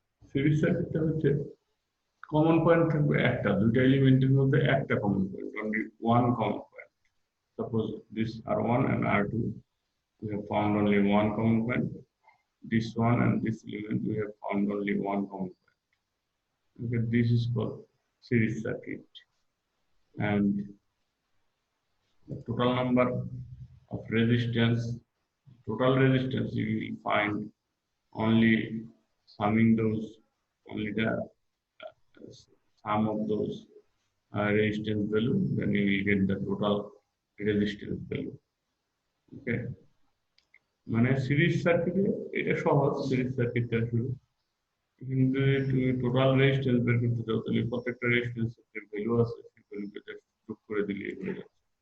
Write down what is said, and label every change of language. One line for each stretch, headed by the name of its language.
Bangla: Series সার্কিটটা হচ্ছে common point থাকবে একটা, দুইটা এলিমেন্টের মধ্যে একটা common point, only one common point.
English: Suppose this R1 and R2, we have found only one common point. This one and this element, we have found only one common point. Okay, this is called series circuit. And the total number of resistance, total resistance, you will find only summing those, only the sum of those resistance value, then you will get the total resistance value. Okay.
Bangla: মানে series সার্কিটে এটা সহজ, series সার্কিটটা শুরু, কিন্তু তুমি total resistance বের করতে চাও তাহলে প্রত্যেকটা রেজিস্ট্যান্সের যে ভ্যালু আছে সেই ভ্যালুকে জাস্ট যোগ করে দিলেই হয়ে যাচ্ছে।